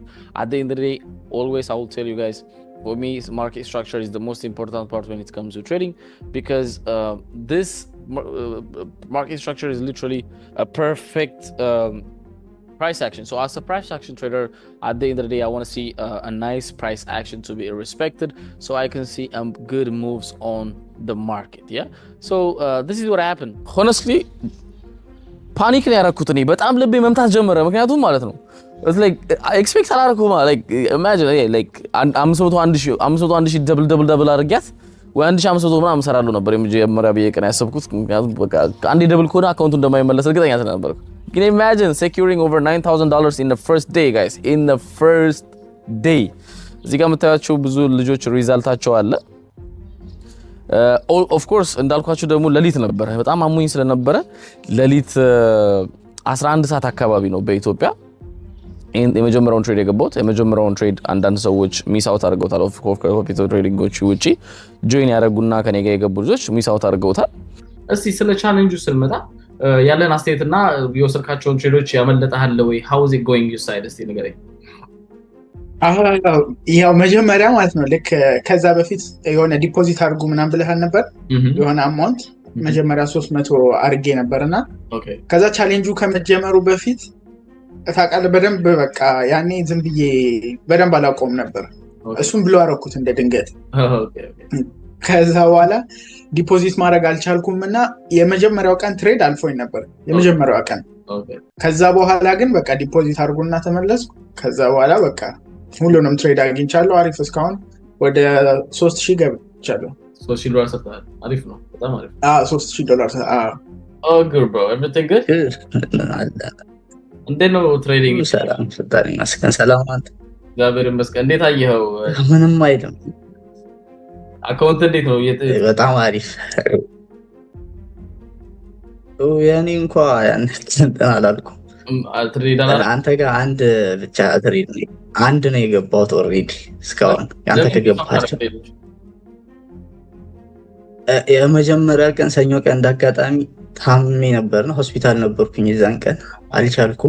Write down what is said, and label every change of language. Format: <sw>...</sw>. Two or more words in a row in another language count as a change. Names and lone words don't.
<en>At the end of the day, always I will tell you guys, for me, market structure is the most important part when it comes to trading, because this market structure is literally a perfect price action. So as a price action trader, at the end of the day, I want to see a nice price action to be respected, so I can see good moves on the market. Yeah, so this is what happened. Honestly,</en> <am>ፓኒክ ነው ያደረኩት እኔ። በጣም ልቤ መምታት ጀመረ። ምክንያቱም ማለት ነው like ኤክስፔክት አላደረኩም።</am> <en>like imagine like</en> <am>500,000 ደብል አድርጊያት ወይ 1500 ምናምን እሰራለሁ ነበር የመጀመሪያ በየቀን ያሰብኩት። ምክንያቱም በቃ አንዴ ደብል ከሆነ አካውንቱ እንደማይመለስ እርግጠኛ ስለነበርኩ። ግን</am> <en>imagine securing over $9,000 in the first day, guys, in the first day።</en> <am>እዚህ ጋር የምታያቸው ብዙ ልጆች ሪዛልታቸው አለ።</am> <en>of course</en> <am>እንዳልኳችሁ ደግሞ ሌሊት ነበረ። በጣም አሞኝ ስለነበረ ሌሊት 11 ሰዓት አካባቢ ነው በኢትዮጵያ የመጀመሪያውን ትሬድ የገባሁት። የመጀመሪያውን ትሬድ አንዳንድ ሰዎች</am> <en>miss out</en> <am>አድርገውታል።</am> <en>of course</en> <am>ከኮፒቶ ትሬዲንጎች ውጪ ጆይን ያደረጉና ከኔ ጋር የገቡ ልጆች</am> <en>miss out</en> <am>አድርገውታል። እስቲ ስለ ቻሌንጁ ስንመጣ ያለን አስተያየትና የወሰድካቸውን ትሬዶች ያመለጠሃል ወይ?</am> <en>how is it going your side?</en> <am>እስቲ ንገረኝ። ያው መጀመሪያ ማለት ነው ልክ ከዛ በፊት የሆነ ዲፖዚት አድርጉ ምናምን ብለሃል ነበር። የሆነ አማውንት መጀመሪያ 300 አድርጌ ነበርና ከዛ ቻሌንጁ ከመጀመሩ በፊት ታውቃለህ በደንብ በቃ ያኔ ዝም ብዬ በደንብ አላውቀውም ነበር። እሱም ብሎ አደረኩት እንደ ድንገት። ከዛ በኋላ ዲፖዚት ማድረግ አልቻልኩምና የመጀመሪያው ቀን ትሬድ አልፎኝ ነበር የመጀመሪያው ቀን። ከዛ በኋላ ግን በቃ ዲፖዚት አድርጉና ተመለስኩ። ከዛ በኋላ በቃ ሁሉንም ትሬድ አግኝቻለሁ። አሪፍ እስካሁን ወደ 3000 ገብቻለሁ። $3,000 ሰጥተሃል። አሪፍ ነው፣ በጣም አሪፍ። $3,000።</am> <en>Oh good bro, everything good?</en> <am>እንዴት ነው ትሬዲንግ? ሰላም ፈጣሪ ይመስገን። ሰላም አንተ? እግዚአብሔር ይመስገን። እንዴት አየኸው? ምንም አይልም። አካውንት እንዴት ነው? በጣም አሪፍ። ያኔ እንኳን ያን እንትን አላልኩም። አንተ ጋር አንድ ብቻ ትሬድ አንድ ነው የገባሁት ኦልሬዲ እስካሁን። ያንተ ከገባችሁ የመጀመሪያ ቀን ሰኞ ቀን እንዳጋጣሚ ታምሜ ነበርና ሆስፒታል ነበርኩኝ። የዛን ቀን አልቻልኩም።</am>